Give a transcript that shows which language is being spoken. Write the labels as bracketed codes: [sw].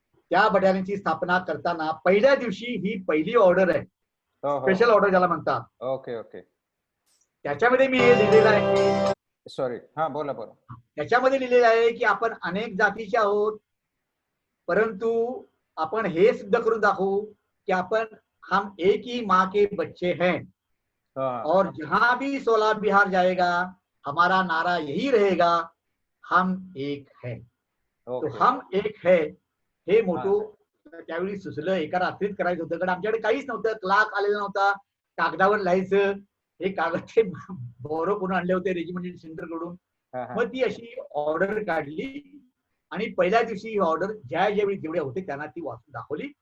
[mr] त्या बटालियनची स्थापना करताना पहिल्या दिवशी ही पहिली ऑर्डर आहे, स्पेशल ऑर्डर ज्याला म्हणतात. ओके. त्याच्यामध्ये मी हे लिहिलेलं आहे. सॉरी, बोला. त्याच्यामध्ये लिहिलेलं आहे की आपण अनेक जातीचे आहोत, परंतु आपण हे सिद्ध करून दाखवू की आपण [hi] हम एक ही माँ के बच्चे हैं. और जहां भी 16 बिहार जाएगा हमारा नारा यही रहेगा, हम एक है. [mr] तो हम एक है हे मोठो त्यावेळी सुचलं. एका रात्रीत करायचं होतं, कारण आमच्याकडे काहीच नव्हतं, क्लार्क आलेला नव्हता, कागदावर लिहायचं. हे कागद ते बोरो करून आणले होते रेजिमेंटल सेंटर कडून. मग ती अशी ऑर्डर काढली आणि पहिल्या दिवशी ही ऑर्डर ज्यावेळी जेवढे होते त्यांना ती वाचून दाखवली.